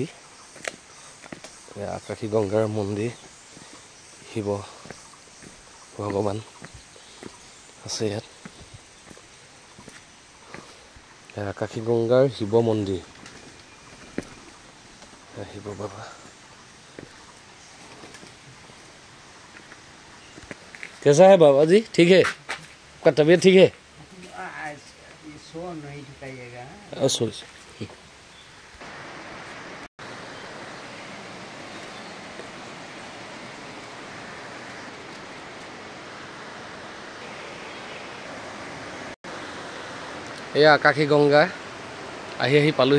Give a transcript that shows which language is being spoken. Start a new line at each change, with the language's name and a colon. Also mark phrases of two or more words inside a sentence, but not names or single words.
Assamese: আকাশী গংগাৰ মন্দিৰ, শিৱ ভগৱান আছে ইয়াত। আকাশী গংগাৰ শিৱ মন্দিৰ, শিৱ বাবা।
Hindi: कैसा है बाबा जी? ठीक है, आपका तबीयत ठीक है? सो नहीं दिखाइएगा।
Assamese: এয়া আকাশী গংগা আহি পালোহি।